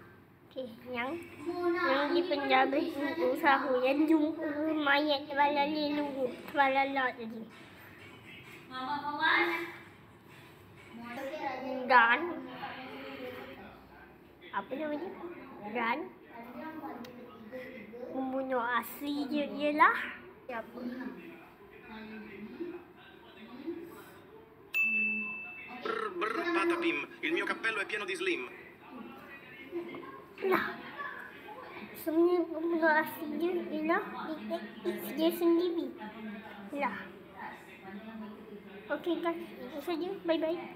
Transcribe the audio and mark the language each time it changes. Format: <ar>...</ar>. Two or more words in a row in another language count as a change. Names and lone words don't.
<ms>Okey, yang di penjara itu sahur yang jumpa mayat Tralalelo, Tralala tadi. Mama kawan. Dan apa namanya? Dan pembunuh asli dia ialah siapa? Patapim.</ms> <it>Il mio cappello è pieno di slim.</it> <ms>Lah. Sebenarnya benda asli dia ialah dia sendiri. Lah.</ms> <en>Okey guys,</en> <ms>itu saja. Bye-bye.</ms>